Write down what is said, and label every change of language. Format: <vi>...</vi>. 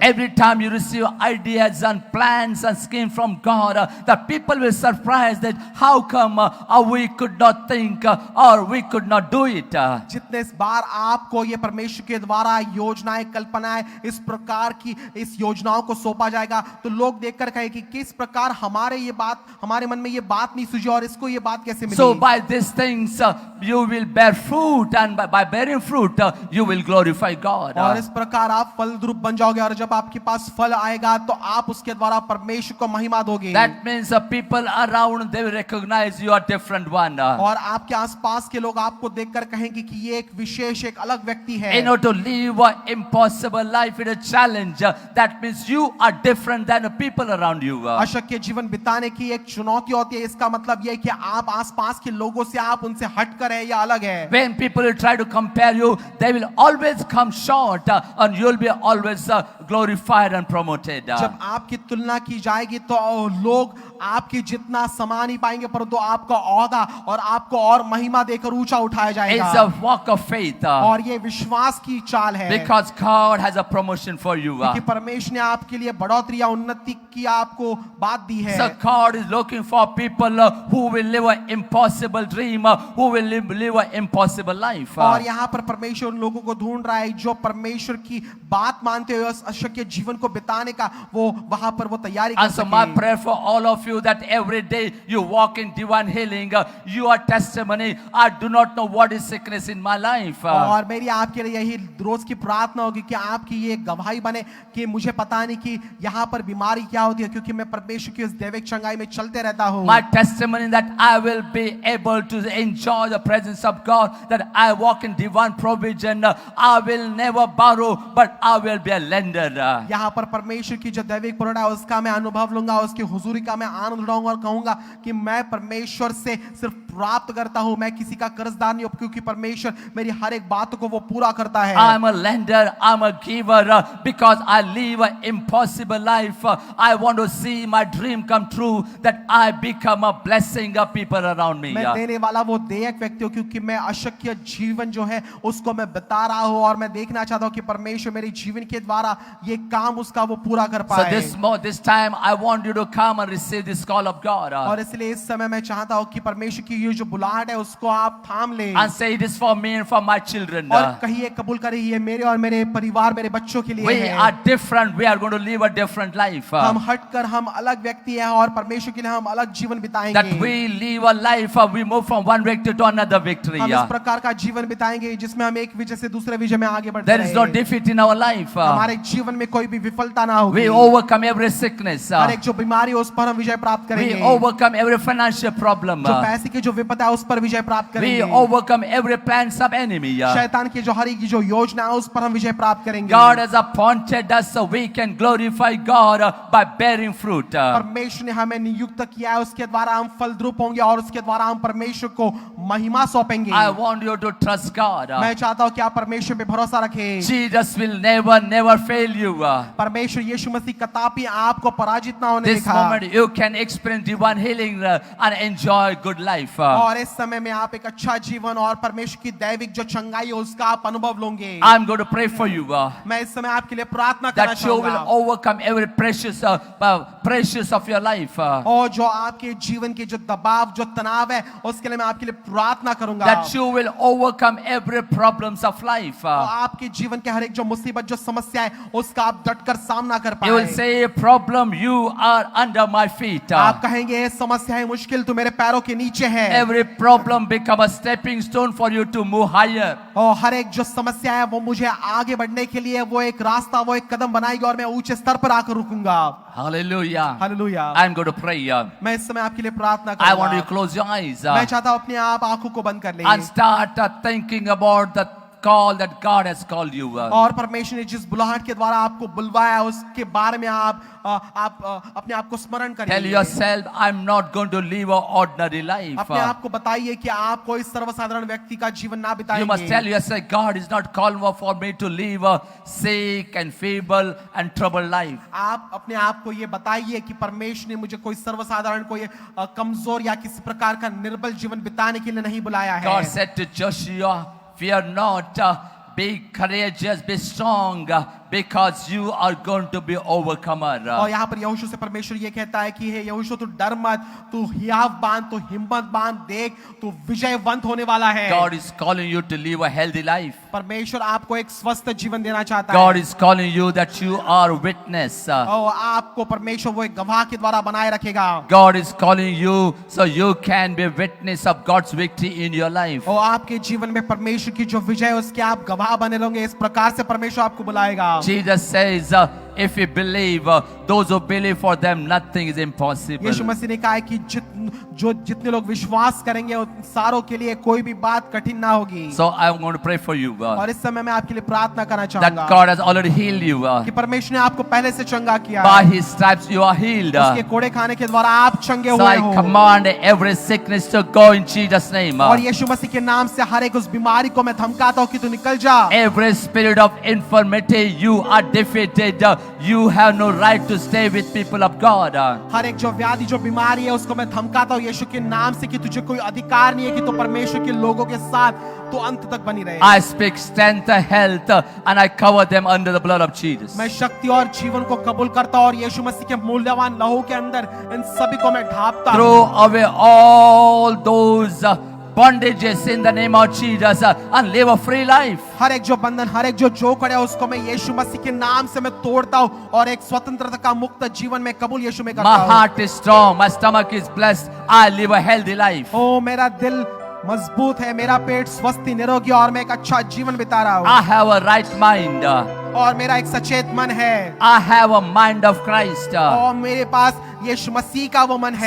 <en>Every time you receive ideas and plans and schemes from God, the people will surprise that how come we could not think or we could not do it.</en> <hi>जितने बार आपको ये परमेश्वर के द्वारा योजनाएं, कल्पनाएं इस प्रकार की इस योजनाओं को सौंपा जाएगा तो लोग देखकर कहे कि किस प्रकार हमारे मन में ये बात नहीं सूझी और इसको ये बात कैसे मिली।</hi> <en>So by these things you will bear fruit, and by bearing fruit you will glorify God.</en> <hi>और इस प्रकार आप फलद्रुप बन जाओगे और जब आपके पास फल आएगा तो आप उसके द्वारा परमेश्वर को महिमा दोगे।</hi> <en>That means the people around, they will recognize you are different one.</en> <hi>और आपके आसपास के लोग आपको देखकर कहेंगे कि ये एक विशेष, एक अलग व्यक्ति है।</hi> <en>In order to live an impossible life is a challenge. That means you are different than the people around you.</en> <hi>अशक्य जीवन बिताने की एक चुनौती होती है। इसका मतलब यह है कि आप आसपास के लोगों से आप उनसे हटकर है या अलग है।</hi> <en>When people will try to compare you, they will always come short, and you'll be always glorified and promoted.</en> <hi>जब आपकी तुलना की जाएगी तो लोग आपकी जितना समान ही पाएंगे, परंतु आपका औहदा और आपको और महिमा देकर ऊंचा उठाया जाएगा।</hi> <en>It's a walk of faith.</en> <hi>और ये विश्वास की चाल है,</hi> <en>Because God has a promotion for you.</en> <hi>क्योंकि परमेश्वर ने आपके लिए बढ़ोतरी या उन्नति की आपको बात दी है।</hi> <en>So God is looking for people who will live an impossible dream, who will live an impossible life.</en> <hi>और यहाँ पर परमेश्वर उन लोगों को ढूंढ रहा है जो परमेश्वर की बात मानते हुए उस अशक्य जीवन को बिताने का वो वहां पर वो तैयारी कर</hi> <en>And so my</en> <hi>सके।</hi> <en>prayer for all of you that every day you walk in divine healing, you are testimony. I do not know what is sickness in my life.</en> <hi>और मेरी आपके लिए यही रोज की प्रार्थना होगी कि आपकी ये गवाही बने कि मुझे पता नहीं कि यहाँ पर बीमारी क्या होती है, क्योंकि मैं परमेश्वर की उस दैविक चंगाई में चलते रहता हूँ।</hi> <en>My testimony that I will be able to enjoy the presence of God, that I walk in divine provision. I will never borrow, but I will be a lender.</en> <hi>यहाँ पर परमेश्वर की जो दैविक पूर्ण है उसका मैं अनुभव लूंगा, उसकी हुजूरी का मैं आनंद उठाऊंगा और कहूंगा कि मैं परमेश्वर से सिर्फ प्राप्त करता हूँ, मैं किसी का कर्जदार नहीं हूँ, क्योंकि परमेश्वर मेरी हर एक बात को वो पूरा करता है।</hi> <en>I'm a lender, I'm a giver, because I live an impossible life. I want to see my dream come true, that I become a blessing of people around me.</en> <hi>मैं देने वाला वो देयक व्यक्ति हूँ, क्योंकि मैं अशक्य जीवन जो है उसको मैं बता रहा हूँ और मैं देखना चाहता हूँ कि परमेश्वर मेरे जीवन के द्वारा ये काम उसका वो पूरा कर</hi> <en>So</en> <hi>पाए।</hi> <en>this time I want you to come and receive this call of God.</en> <hi>और इसलिए इस समय मैं चाहता हूँ कि परमेश्वर की ये जो बुलाहट है उसको आप थाम लें</hi> <en>And say it is for me and for my children.</en> <hi>और कहिए, कबूल करिए, ये मेरे और मेरे परिवार, मेरे बच्चों के लिए</hi> <en>We</en> <hi>है।</hi> <en>are different. We are going to live a different life.</en> <hi>हम हटकर हम अलग व्यक्ति हैं और परमेश्वर के लिए हम अलग जीवन</hi> <en>That</en> <hi>बिताएंगे।</hi> <en>we live a life, we move from one victory to another victory.</en> <hi>हम इस प्रकार का जीवन बिताएंगे जिसमें हम एक विजय से दूसरे विजय में आगे बढ़ते</hi> <en>There is no</en> <hi>रहें।</hi> <en>defeat in our life.</en> <hi>हमारे जीवन में कोई भी विफलता ना होगी।</hi> <en>We overcome every sickness.</en> <hi>हर एक जो बीमारी है उस पर हम विजय प्राप्त</hi> <en>We</en> <hi>करेंगे।</hi> <en>overcome every financial problem.</en> <hi>जो पैसे की जो विपदा है उस पर विजय प्राप्त</hi> <en>We</en> <hi>करेंगे।</hi> <en>overcome every plans of enemy.</en> <hi>शैतान की जो हर एक की जो योजना है उस पर हम विजय प्राप्त करेंगे।</hi> <en>God has appointed us so we can glorify God by bearing fruit.</en> <hi>परमेश्वर ने हमें नियुक्त किया है, उसके द्वारा हम फलद्रुप होंगे और उसके द्वारा हम परमेश्वर को महिमा सौंपेंगे।</hi> <en>I want you to trust God.</en> <hi>मैं चाहता हूँ कि आप परमेश्वर पे भरोसा रखें।</hi> <en>Jesus will never fail you.</en> <hi>परमेश्वर यीशु मसीह कदापि आपको पराजित ना होने</hi> <en>This</en> <hi>देगा।</hi> <en>moment you can experience divine healing and enjoy good life.</en> <hi>और इस समय में आप एक अच्छा जीवन और परमेश्वर की दैविक जो चंगाई है उसका आप अनुभव लोगे।</hi> <en>I'm going to pray for you</en> <hi>मैं इस समय आपके लिए प्रार्थना करना</hi> <en>that you will</en> <hi>चाहूंगा</hi> <en>overcome every precious of your life.</en> <hi>और जो आपके जीवन के जो दबाव जो तनाव है उसके लिए मैं आपके लिए प्रार्थना करूंगा।</hi> <en>That you will overcome every problems of life.</en> <hi>और आपके जीवन के हर एक जो मुसीबत जो समस्या है उसका आप डटकर सामना कर</hi> <en>You will</en> <hi>पाए।</hi> <en>say, problem, you are under my feet.</en> <hi>आप कहेंगे ये समस्या है मुश्किल तो मेरे पैरों के नीचे है।</hi> <en>Every problem become a stepping stone for you to move higher.</en> <hi>और हर एक जो समस्या है वो मुझे आगे बढ़ने के लिए वो एक रास्ता वो एक कदम बनाएगी और मैं ऊंचे स्तर पर आकर रुकूंगा।</hi> <en>Hallelujah.</en> <hi>Hallelujah.</hi> <en>I'm going to pray.</en> <hi>मैं इस समय आपके लिए प्रार्थना</hi> <en>I want you to</en> <hi>करूंगा।</hi> <en>close your eyes</en> <hi>मैं चाहता हूँ अपने आप आंखों को बंद कर</hi> <en>and</en> <hi>लें</hi> <en>start thinking about the call that God has called you.</en> <hi>और परमेश्वर ने जिस बुलाहट के द्वारा आपको बुलवाया है उसके बारे में आप अपने आप को स्मरण</hi> <en>Tell</en> <hi>करिए।</hi> <en>yourself, I'm not going to live an ordinary life.</en> <hi>अपने आप को बताइए कि आप कोई सर्वसाधारण व्यक्ति का जीवन ना</hi> <en>You must tell</en> <hi>बिताएंगे।</hi> <en>yourself, God is not calling for me to live a sick and feeble and troubled life.</en> <hi>आप अपने आप को ये बताइए कि परमेश्वर ने मुझे कोई सर्वसाधारण कोई कमजोर या किसी प्रकार का निर्बल जीवन बिताने के लिए नहीं बुलाया है।</hi> <en>God said to Joshua, fear not, be courageous, be strong, because you are going to be overcomer.</en> <hi>और यहाँ पर यहोशू से परमेश्वर ये कहता है कि हे यहोशू तू डर मत, तू हियाव बांध, तू हिम्मत बांध, देख तू विजयवंत होने वाला है।</hi> <en>God is calling you to live a healthy life.</en> <hi>परमेश्वर आपको एक स्वस्थ जीवन देना चाहता</hi> <en>God</en> <hi>है।</hi> <en>is calling you that you are a witness.</en> <hi>और आपको परमेश्वर वो एक गवाह के द्वारा बनाए रखेगा।</hi> <en>God is calling you so you can be a witness of God's victory in your life.</en> <hi>और आपके जीवन में परमेश्वर की जो विजय है उसके आप गवाह बने रहोगे। इस प्रकार से परमेश्वर आपको बुलाएगा।</hi> <en>Jesus says, if you believe, those who believe, for them nothing is impossible.</en> <hi>यीशु मसीह ने कहा है कि जितने जो जितने लोग विश्वास करेंगे उन सारों के लिए कोई भी बात कठिन ना होगी।</hi> <en>So I'm going to pray for you</en> <hi>और इस समय मैं आपके लिए प्रार्थना करना</hi> <en>that</en> <hi>चाहूंगा</hi> <en>God has already healed you.</en> <hi>कि परमेश्वर ने आपको पहले से चंगा किया</hi> <en>By</en> <hi>है।</hi> <en>His stripes you are healed.</en> <hi>उसके कोड़े खाने के द्वारा आप चंगे</hi> <en>So</en> <hi>हुए</hi> <en>I</en> <hi>हो।</hi> <en>command every sickness to go in Jesus' name.</en> <hi>और यीशु मसीह के नाम से हर एक उस बीमारी को मैं धमकाता हूँ कि तू निकल जा।</hi> <en>Every spirit of infirmity, you are defeated. You have no right to stay with people of God.</en> <hi>हर एक जो व्याधि जो बीमारी है उसको मैं धमकाता हूँ यीशु के नाम से कि तुझे कोई अधिकार नहीं है कि तू परमेश्वर के लोगों के साथ तो अंत तक बनी रहे।</hi> <en>I speak strength, health, and I cover them under the blood of Jesus.</en> <hi>मैं शक्ति और जीवन को कबूल करता हूँ और यीशु मसीह के मूल्यवान लहू के अंदर इन सभी को मैं ढांपता हूँ।</hi> <en>Throw away all those bondages in the name of Jesus and live a free life.</en> <hi>हर एक जो बंधन हर एक जो जोखड़ है उसको मैं यीशु मसीह के नाम से मैं तोड़ता हूँ और एक स्वतंत्रता का मुक्त जीवन में कबूल यीशु में करता</hi> <en>My</en> <hi>हूँ।</hi> <en>heart is strong, my stomach is blessed. I live a healthy life.</en> <hi>ओ मेरा दिल मजबूत है, मेरा पेट स्वस्थ निरोगी और मैं एक अच्छा जीवन बिता रहा हूँ</hi> <en>I have a right mind.</en> <hi>और मेरा एक सचेत मन है</hi> <en>I have a mind of Christ.</en> <hi>और मेरे पास यीशु मसीह का वो मन है</hi>